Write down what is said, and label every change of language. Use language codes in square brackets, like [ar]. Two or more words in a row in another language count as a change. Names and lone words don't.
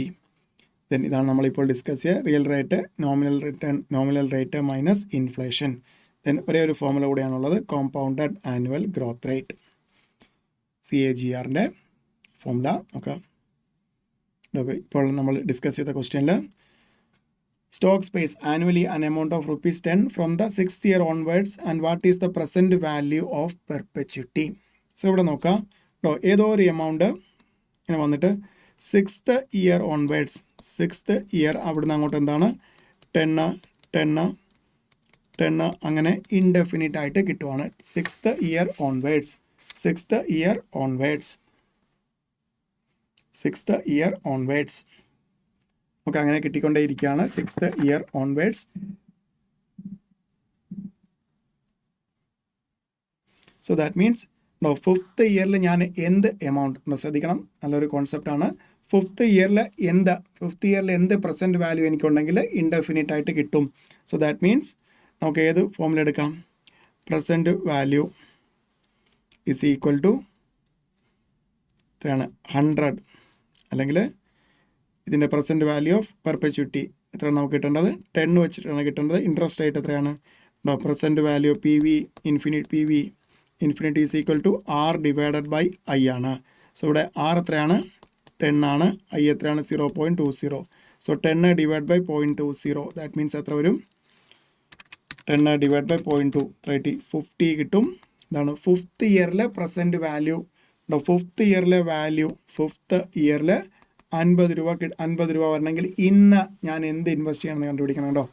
[ml] ദെൻ ഇതാണ് നമ്മളിപ്പോൾ ഡിസ്കസ് ചെയ്യുക, [en] real rate, nominal rate minus inflation. [ml] ദെൻ ഒരേ ഒരു ഫോർമുല കൂടിയാണുള്ളത്, [en] compounded annual growth rate, [ml] CAGRൻ്റെ ഫോർമുല. ഓക്കെ, ഇപ്പോൾ നമ്മൾ ഡിസ്കസ് ചെയ്ത ക്വസ്റ്റ്യനിൽ [en] stock pays annually an amount of ₹10 from the 6th year onwards and what is the present value of perpetuity. [ml] സോ ഇവിടെ നോക്കാം കേട്ടോ, ഏതോ ഒരു എമൗണ്ട് ഇങ്ങനെ വന്നിട്ട് [en] 6th year onwards, [ml] 6th year അവിടുന്ന് അങ്ങോട്ട് എന്താണ് 10 അങ്ങനെ ഇൻഡെഫിനിറ്റ് ആയിട്ട് കിട്ടുവാണ്. [en] 6th year onwards, 6th year onwards, 6th year onwards. [ml] നമുക്ക് അങ്ങനെ കിട്ടിക്കൊണ്ടേയിരിക്കുകയാണ് [en] 6th year onwards. so that means [ml] 5th ഇയറിൽ ഞാൻ എന്ത് എമൗണ്ട് ശ്രദ്ധിക്കണം, നല്ലൊരു കോൺസെപ്റ്റാണ്. 5th ഇയറിൽ എന്ത് [en] present value [ml] എനിക്കുണ്ടെങ്കിൽ ഇൻഡെഫിനിറ്റ് ആയിട്ട് കിട്ടും. [en] so that means [ml] നമുക്ക് ഏത് ഫോമിൽ എടുക്കാം? [en] present value is equal to [ml] എത്രയാണ്? 100. അല്ലെങ്കിൽ ഇതിൻ്റെ [en] present value of perpetuity [ml] എത്രയാണ് നമുക്ക് കിട്ടേണ്ടത്? 10 വെച്ചിട്ടാണ് കിട്ടേണ്ടത്. [en] interest rate [ml] എത്രയാണ്? [en] present value PV infinity is equal to R/I [ml] ആണ്. സോ ഇവിടെ R എത്രയാണ്? 10 ആണ്. I എത്രയാണ്? [en] 0.20. So 10 divide by 0.20, that means [ml] എത്ര വരും? 10 [en] divide by [ml] 0.2 50 കിട്ടും. ഇതാണ് 5th ഇയറിലെ [en] present value. [ml] 5th ഇയറിലെ വാല്യൂ, 5th ഇയറിൽ 50 രൂപ വരണമെങ്കിൽ ഇന്ന് ഞാൻ എന്ത് ഇൻവെസ്റ്റ് ചെയ്യണമെന്ന് കണ്ടുപിടിക്കണം കേട്ടോ.